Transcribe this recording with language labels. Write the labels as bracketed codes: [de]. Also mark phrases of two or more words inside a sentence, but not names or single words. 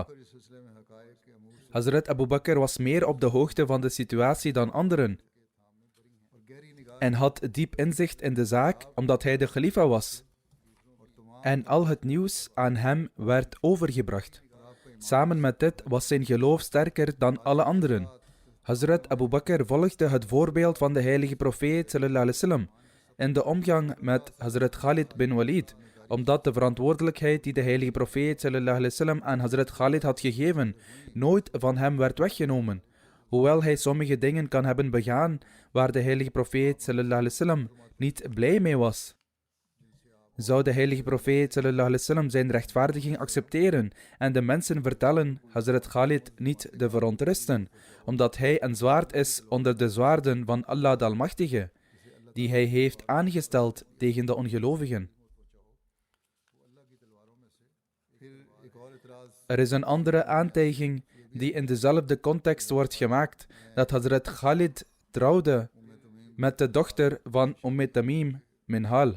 [nl] Hazrat Abu Bakr was meer op de hoogte van de situatie dan anderen en had diep inzicht in de zaak omdat hij de khalifa was en al het nieuws aan hem werd overgebracht. Samen met dit was zijn geloof sterker dan alle anderen. Hazrat Abu Bakr volgde het voorbeeld van de heilige profeet [ar] صلى الله عليه وسلم [nl] in de omgang met Hazrat Khalid bin Walid, omdat de verantwoordelijkheid die de heilige profeet [ar] صلى الله عليه وسلم [nl] aan Hazrat Khalid had gegeven, nooit van hem werd weggenomen. Hoewel hij sommige dingen kan hebben begaan waar de heilige profeet [ar] صلى الله عليه وسلم [nl] niet blij mee was. Zou de heilige profeet [ar] صلى الله عليه وسلم [nl] zijn rechtvaardiging accepteren en de mensen vertellen Hazrat Khalid niet te verontrusten, omdat hij een zwaard is onder de zwaarden van Allah de Almachtige, die hij heeft aangesteld tegen de ongelovigen. Er is een andere aantijging die in dezelfde context wordt gemaakt, dat Hazrat Khalid trouwde met de dochter van Tamim Minhal.